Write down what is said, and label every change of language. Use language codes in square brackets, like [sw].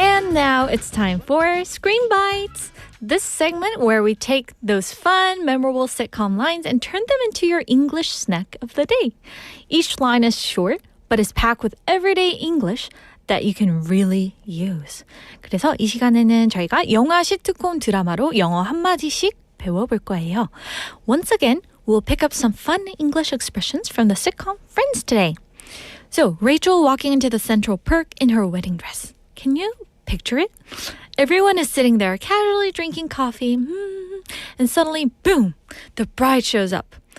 [en] Now it's time for Screen Bites. This segment where we take those fun, memorable sitcom lines and turn them into your English snack of the day. Each line is short, but is packed with everyday English that you can really use. [ko] 그래서 이 시간에는 저희가 영화 시트콤 드라마로 영어 한마디씩 배워볼 거예요. [en] Once again, we'll pick up some fun English expressions from the sitcom Friends today. So, Rachel walking into the Central Perk in her wedding dress. Can you picture it? Everyone is sitting there casually drinking coffee, and suddenly, boom, the bride shows up.